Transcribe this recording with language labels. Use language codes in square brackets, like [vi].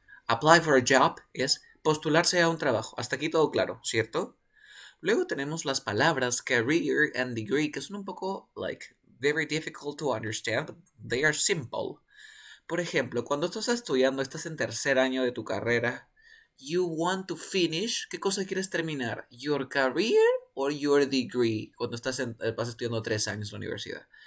[es] Apply for a job es postularse a un trabajo. Hasta aquí todo claro, ¿cierto? Luego tenemos las palabras career and degree, que son un poco, [en] very difficult to understand, but they are simple. [es] Por ejemplo, cuando tú estás estudiando, estás en tercer año de tu carrera, [en] you want to finish, [es] ¿qué cosa quieres terminar? [en] Your career or your degree? [es] Cuando vas estudiando 3 años en la universidad.